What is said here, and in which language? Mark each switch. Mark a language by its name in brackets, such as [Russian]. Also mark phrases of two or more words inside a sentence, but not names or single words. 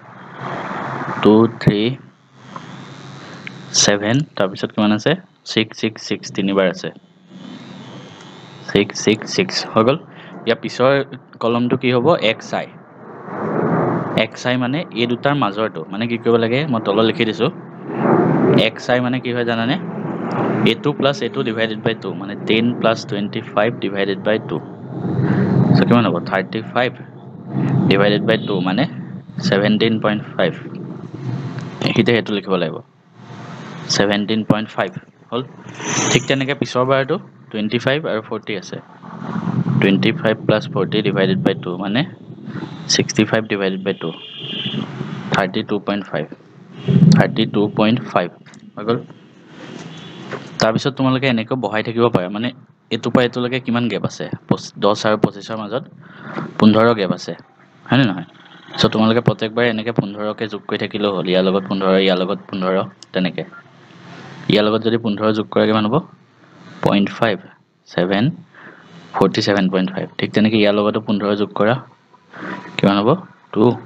[Assamese] তাৰ পিছত কিমান আছে 666 তিনিবাৰ আছে 666 হৈ গল ইয়াৰ পিছৰ কলমটো কি হ'ব xi মানে এই দুটাৰ মাজৰটো মানে কি কৰিব লাগে মই তলত লিখি দিছো xi মানে কি হয় জানানে [English] a2 plus a2 divided by 2 [Assamese] মানে [English] 10 plus 25 divided by 2 [Assamese] so কিমান হ'ব [English] 35 divided by 2 [Assamese] মানে 17.5 এখিতে হেতু লিখিব লাগিব 17.5 হল ঠিক তেনেকৈ পিছৰ বাৰটো 25 আৰু 40 আছে [English] 25 plus 40 divided by 2 [Assamese] মানে [English] 65 divided by 2 [Assamese] 32.5 হৈ গল তাৰপিছত তোমালোকে এনেকৈ বহাই থাকিব পাৰা মানে এটো পৰা এটোলৈকে কিমান গেপ আছে 10 আৰু 25ৰ মাজত 15 গেপ আছে হয়নে নহয় সো তোমালোকে প্ৰত্যেকবাৰ এনেকৈ 15 কে যোগ কৰি থাকিলেও হ'ল ইয়াৰ লগত 15 ইয়াৰ লগত 15 তেনেকৈ ইয়াৰ লগত যদি 15 যোগ কৰা কিমান হ'ব 0.5 7 47.5 ঠিক তেনেকৈ ইয়াৰ লগতো 15 যোগ কৰা কিমান হ'ব 2